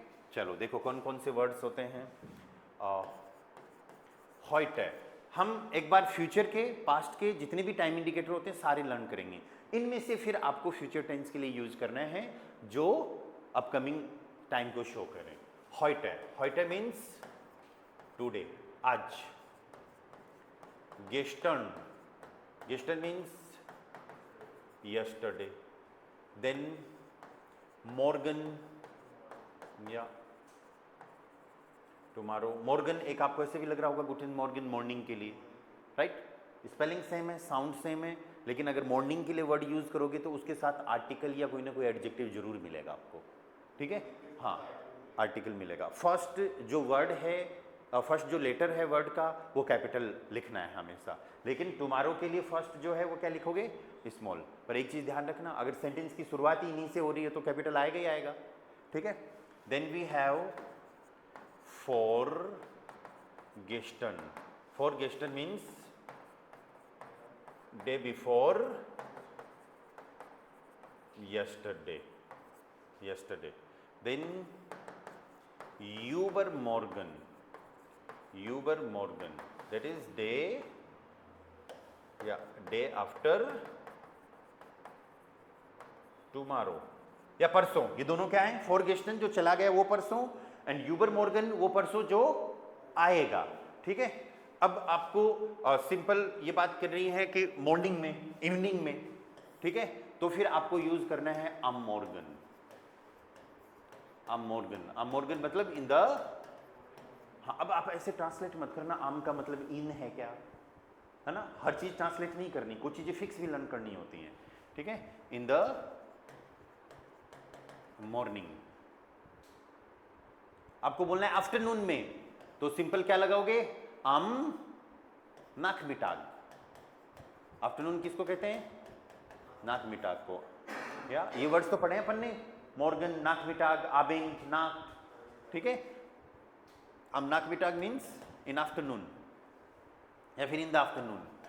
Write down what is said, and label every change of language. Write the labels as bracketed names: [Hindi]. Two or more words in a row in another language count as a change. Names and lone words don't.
[Hindi] चलो देखो कौन कौन से वर्ड्स होते हैं। हॉइट है, हम एक बार फ्यूचर के, पास्ट के जितने भी टाइम इंडिकेटर होते हैं सारे लर्न करेंगे। इनमें से फिर आपको फ्यूचर टेंस के लिए यूज करना है जो अपकमिंग टाइम को शो करें। [German] heute, heute [English] means today, [Hindi] आज. [German] Gestern, gestern [English] means yesterday. Then morgen, yeah, tomorrow. [Hindi] morgen एक आपको ऐसे भी लग रहा होगा [German] guten morgen [Hindi] मॉर्निंग के लिए, राइट? स्पेलिंग सेम है, साउंड सेम है, लेकिन अगर मॉर्निंग के लिए वर्ड यूज करोगे तो उसके साथ आर्टिकल या कोई ना कोई एडजेक्टिव जरूर मिलेगा आपको, ठीक है? हाँ, आर्टिकल मिलेगा. फर्स्ट जो वर्ड है, फर्स्ट जो लेटर है वर्ड का वो कैपिटल लिखना है हमेशा, लेकिन टुमारो के लिए फर्स्ट जो है वो क्या लिखोगे? स्मॉल. पर एक चीज़ ध्यान रखना, अगर सेंटेंस की शुरुआत ही इन्हीं से हो रही है तो कैपिटल आएगा ही आएगा, ठीक है? [English] then we have vorgestern. vorgestern means day before yesterday, yesterday. Then übermorgen, übermorgen, that is day, yeah, day after tomorrow, [Hindi] या परसों. ये दोनों क्या है? फॉर गेस्टन जो चला गया वो परसों, एंड यूबरमॉर्गन वो परसों जो आएगा, ठीक है? अब आपको सिंपल ये बात कर रही है कि मॉर्निंग में, इवनिंग में, ठीक है? तो फिर आपको यूज करना है [German] am morgen. am morgen, am morgen [Hindi] मतलब [English] in the. [Hindi] हाँ, अब आप ऐसे ट्रांसलेट मत करना आम का मतलब इन है क्या, है ना? हर चीज ट्रांसलेट नहीं करनी, कुछ चीजें फिक्स भी लर्न करनी होती हैं, ठीक है? [English] in the morning. [Hindi] आपको बोलना है आफ्टरनून में, तो सिंपल क्या लगाओगे? [German] am nachmittag. [Hindi] आफ्टरनून किसको कहते हैं? नाकमिटाग को. या ये वर्ड्स तो पढ़े हैं अपन ने, [German] Morgen, Nachmittag, Abend, Nacht, [Hindi] ठीक है? अब नाकमिटाग मीन्स [English] in afternoon [Hindi] या फिर [English] in the afternoon.